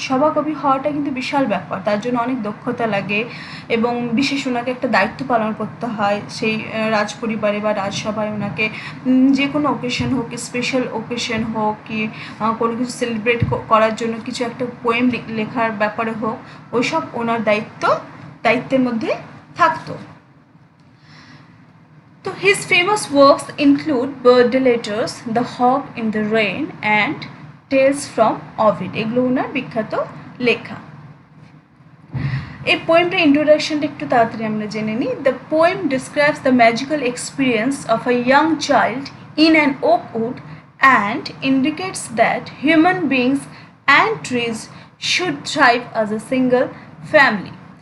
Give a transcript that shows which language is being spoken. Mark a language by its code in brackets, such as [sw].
[bn] সভাকবি হওয়াটা কিন্তু বিশাল ব্যাপার, তার জন্য অনেক দক্ষতা লাগে এবং বিশেষ ওনাকে একটা দায়িত্ব পালন করতে হয় সেই রাজপরিবারে বা রাজসভায়। ওনাকে যে কোনো ওকেশন হোক, স্পেশাল ওকেশন হোক, কি কোনো কিছু সেলিব্রেট করার জন্য কিছু একটা পোয়েম লেখার ব্যাপারে হোক, ওইসব ওনার দায়িত্বের মধ্যে থাকতো। তো [en] his famous works include birthday letters, The Hawk in the Rain and Tales from Ovid। [bn] এগুলো ওনার বিখ্যাত লেখা। এই পোয়েমটার ইন্ট্রোডাকশনটা একটু তাড়াতাড়ি আমরা জেনে নিই। [en] The poem describes the magical experience of a young child in an oak wood and indicates that human beings and trees should thrive as a single family.